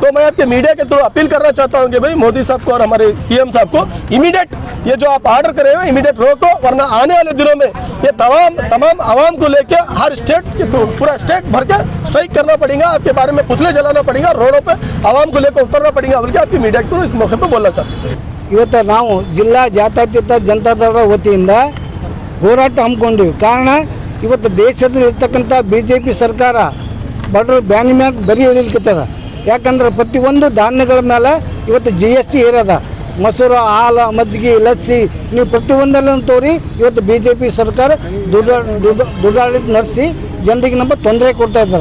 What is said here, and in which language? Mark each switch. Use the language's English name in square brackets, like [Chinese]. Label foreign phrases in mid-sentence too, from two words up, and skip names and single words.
[Hindi] तो मैं आपके मीडिया के थ्रू अपील करना चाहता हूँ कि भाई मोदी साहब को और हमारे CM साहब को इमीडिएट ये जो आप ऑर्डर करे हुए इमीडिएट रोको, वरना आने वाले दिनों में ये तमाम आवाम को लेके हर स्टेट के थ्रू पूरा स्टेट भर के स्ट्राइक करना पड़ेगा, आपके बारे में पुतले जलाना पड़ेगा, रोडों पर आवाम को लेकर उतरना पड़ेगा, बल्कि आपकी मीडिया को इस मौके पर बोलना चाहते हैं। [Kannada] ಇವತ್ತು ನಾವು ಜಿಲ್ಲಾ ಜಾತ್ಯತೀತ ಜನತಾದಳದ ವತಿಯಿಂದ ಹೋರಾಟ ಹಮ್ಮಿಕೊಂಡಿವಿ. ಕಾರಣ ಇವತ್ತು ದೇಶದಲ್ಲಿ ಇರ್ತಕ್ಕಂಥ BJP ಸರ್ಕಾರ ಬಡವರು ಬ್ಯಾನಿ ಮ್ಯಾಗ ಬರೀ ಇಳಿಲಿಕ್ಕತ್ತದ. ಯಾಕಂದ್ರೆ ಪ್ರತಿಯೊಂದು ಧಾನ್ಯಗಳ ಮೇಲೆ ಇವತ್ತು GST ಏರದ. ಮೊಸರು, ಹಾಲು, ಮಜ್ಜಿಗೆ, ಲಸ್ಸಿ ನೀವು ಪ್ರತಿಯೊಂದಲ್ಲೂ ತೋರಿ ಇವತ್ತು BJP ಸರ್ಕಾರ ದುಡ್ಡಾಡಳಿತ ನಡೆಸಿ ಜನರಿಗೆ ನಮ್ಮ ತೊಂದರೆ ಕೊಡ್ತಾ ಇದ್ದಾರೆ.